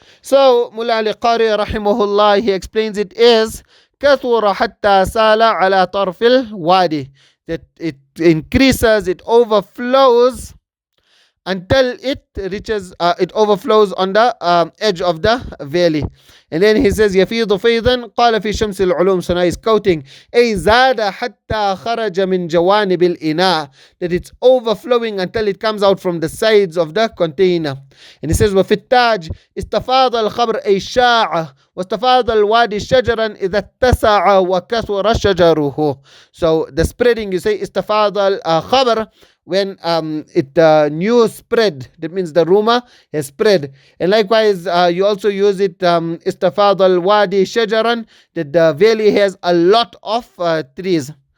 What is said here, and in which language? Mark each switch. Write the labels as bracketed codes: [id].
[en] So, Mullah Ali Qari rahimahullah, he explains it as [ar] كثر حتى سال على طرف الوادي, [en] that it increases, it overflows until it reaches, it overflows on the edge of the valley. And then he says, [ar] يفيض فيضا قال في شمس العلوم. [en] So now he's quoting, [ar] أي زاد حتى خرج من جوانب الإناء, [en] that it's overflowing until it comes out from the sides of the container. And he says, [ar] وفي التاج استفاض الخبر أي شاع واستفاض الوادي شجرا إذا اتسع وكثر شجره. [en] So the spreading, you say [ar] استفاض الخبر [en] when news spread, that means the rumor has spread. And likewise you also use it istafad al-wadi shajaran, that the valley has a lot of trees.